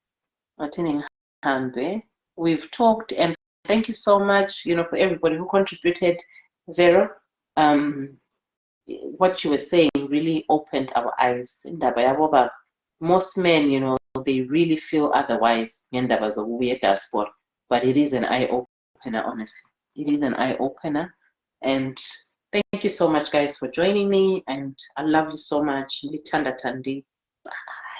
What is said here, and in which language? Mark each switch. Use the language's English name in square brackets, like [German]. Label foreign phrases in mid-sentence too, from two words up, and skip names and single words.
[English] We've talked, and thank you so much, for everybody who contributed. Vera, what you were saying really opened our eyes. Most men, they really feel otherwise [North Ndebele] ngendaba zokubuya [English] diaspora. But it is an eye-opener, honestly. It is an eye-opener. And thank you so much, guys, for joining me. And I love you so much. Litanda Tandi.